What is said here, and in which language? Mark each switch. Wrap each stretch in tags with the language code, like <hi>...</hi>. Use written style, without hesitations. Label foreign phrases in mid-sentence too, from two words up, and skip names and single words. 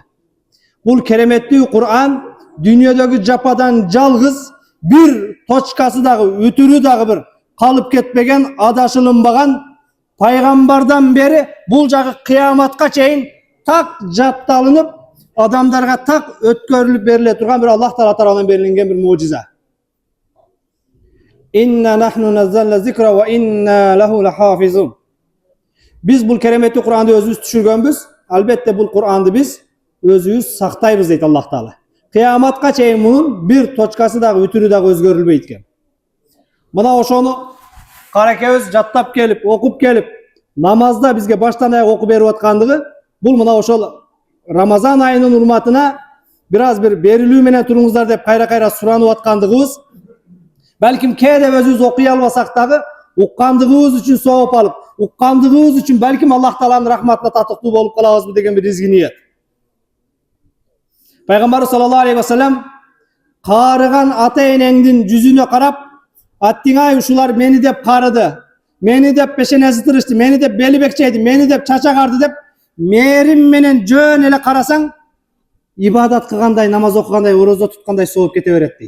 <ky>Бул кереметтүү Куран дүйнөдөгү жападан жалгыз бир точкасы дагы, үтүрү дагы бир калып кетпеген, адашылынбаган пайгамбардан бери бул жагы кыяматка чейин так жатталынып, адамдарга так өткөрүлүп бериле турган бир Аллах Таала тарабынан берилген бир мужиза.</ky> <ar>إنا نحن نزلنا الذكر وإنا له لحافظون.</ar> <ky>Biz bul keremеттүү Куранды өзүбүз түшүргөнбүз. Албетте бул Куранды биз өзүбүз сактайбыз дейт Аллах Таала. Кыяматка чейин мунун бир точкасы дагы, үтүрү дагы өзгөрүлбөйт экен. Мына ошону каракебиз жаттап келип, окуп келип, намазда бизге баштан аяк окуп берип аткандыгы, бул мына ошол Рамазан айынын урматына бир аз бир берилүү менен туруңуздар деп кайра-кайра суранып аткандыгыбыз, балким кээде өзүбүз окуй албасак дагы, уккандыгыбыз үчүн сооп алып, уккандыгыбыз үчүн балким Аллах Тааланын рахматына татыктуу болуп калабызбы деген бир изги ниет. Пайгамбар</ky> <ar>صلى الله عليه وسلم</ar> <ky>карыган ата-энеңдин жүзүнө карап, аттиңай ушулар мени деп карыды, мени деп пешенеси тырышты, мени деп бели бекчейди, мени деп чача карды деп, мээрим менен жөн эле карасаң, ибадат кылгандай, намаз окугандай, орозо туткандай сооп кете берет дейт.</ky>